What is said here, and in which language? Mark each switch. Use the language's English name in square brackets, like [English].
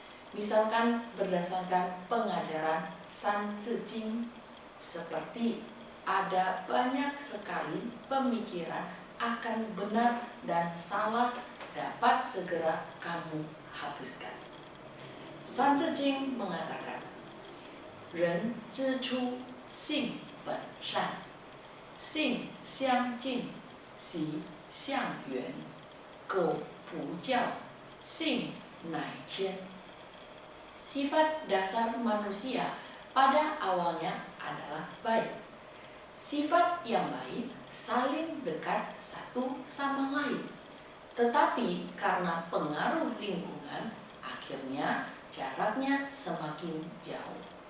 [Indonesian] Misalkan berdasarkan pengajaran San Tzu Jing, seperti ada banyak sekali pemikiran akan benar dan salah dapat segera kamu hapuskan. San Tzu Jing mengatakan, [Chinese] 人之初性本善，性相近，习相远，苟不教，性乃迁. [Indonesian] Sifat dasar manusia pada awalnya adalah baik. Sifat yang baik saling dekat satu sama lain. Tetapi karena pengaruh lingkungan, akhirnya jaraknya semakin jauh.